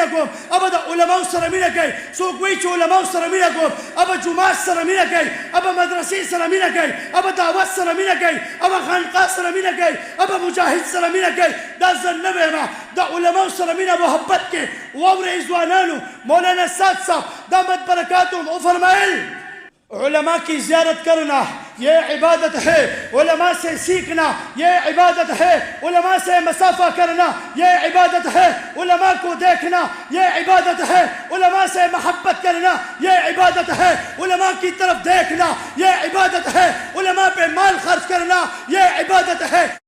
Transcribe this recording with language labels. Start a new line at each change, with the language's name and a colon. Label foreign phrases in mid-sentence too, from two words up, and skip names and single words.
Pashto: کوم ابه د علماو سره مینه کوي څوک وایي چې علماو سره مینه کوم ابه جومات سره مینه کوي ابه مدرسې سره مینه کوي ابه دعوت سره مینه کوي ابه خانقاه سره مینه کوي ابه مجاهد سره مینه کوي دا زه نه وایم د علماو سره مینه محبت کې واورئ ځوانانو مولانا سعد صاحب دامت برکاتهم وفرمایل
Urdu: علماء کی زیارت کرنا یہ عبادت ہے علماء سے سیکھنا یہ عبادت ہے علماء سے مسافہ کرنا یہ عبادت ہے علماء کو دیکھنا یہ عبادت ہے علماء سے محبت کرنا یہ عبادت ہے علماء کی طرف دیکھنا یہ عبادت ہے علماء پہ مال خرچ کرنا یہ عبادت ہے